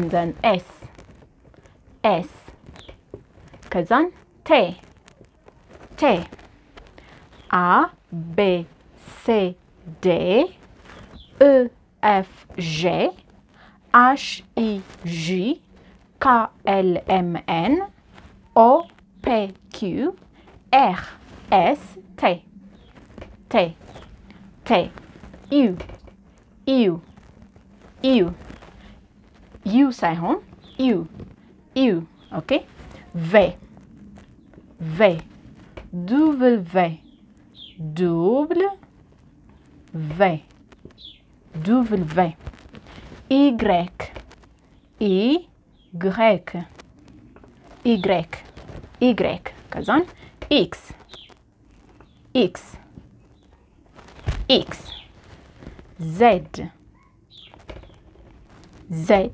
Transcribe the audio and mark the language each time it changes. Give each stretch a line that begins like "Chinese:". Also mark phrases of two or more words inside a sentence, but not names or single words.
English: then S S ከዛን T T A B C D E F G H I J K L M N O P Q R S T T T U U U U ሳይሆን U U okay V V double V double V double V Y Y Y Y كذا X X X Z Z